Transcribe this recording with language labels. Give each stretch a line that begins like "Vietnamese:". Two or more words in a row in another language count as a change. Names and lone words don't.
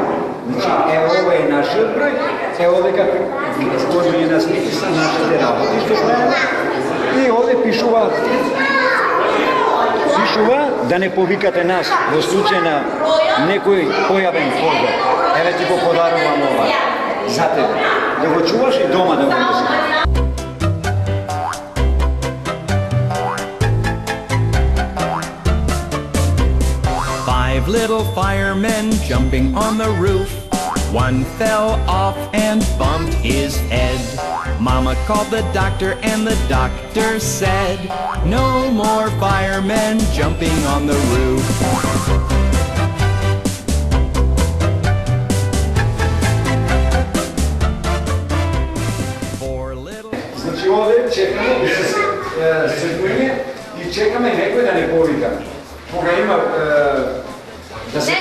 Macedonian: Значи, ова е нашиот број, овде како изложени на списа нашите работи, што правиме. И овде пишува да не повикате нас во случај на некој појавен пожар. Еве ти го подарувам ова за тебе. Да го чуваш и дома да го носиш.
English: Five little firemen jumping on the roof. One fell off and bumped his head. Mama called the doctor and the doctor said, no more firemen jumping on the roof.
Macedonian: Значи овде чекаме да се поиме и чекаме некој да не повика. Кога има да се